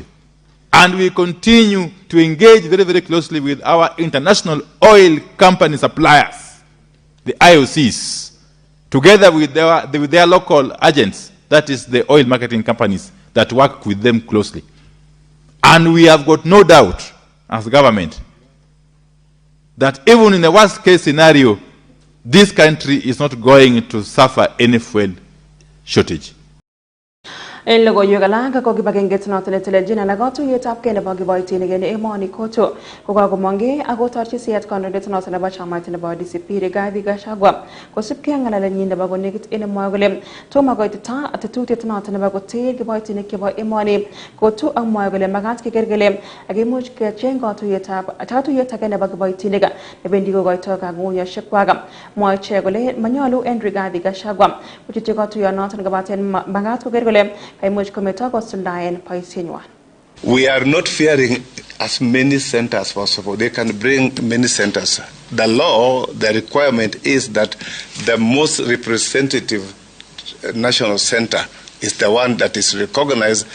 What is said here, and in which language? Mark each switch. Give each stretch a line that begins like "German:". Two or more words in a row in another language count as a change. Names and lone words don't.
English: And we continue to engage very, very closely with our international oil company suppliers, the IOCs, together with their local agents, that is the oil marketing companies that work with them closely. And we have got no doubt as government that even in the worst case scenario, this country is not going to suffer any fuel shortage.
Kalenjin: En logoiwek alak ko kibagengeit noton netelelchin alak katuiyetab kei nebo kiboitinik en emoni koto kokakomongei ak kotorchi siyet kandoindet noton nebo chamait nebo DCP Rigathi Gachagua kosipkei ak ng'alalenyin nebo konekit en mwoe kole tomo koitita tetutiet noton nebo koter kiboitinik chebo emoni kotu ak mwoe kole makat keker kele akimuch kecheng katuyet age nebo kiboitinik nebendi kokoito kang'ung'uyosiekwak. Mwoe ichek kole manyolu en Rigathi Gachagua kochutyi katuyonoton kobaten makat koker kole
English: we are not fearing as many centers possible. They can bring many centers. The law, the requirement is that the most representative national center is the one that is recognized.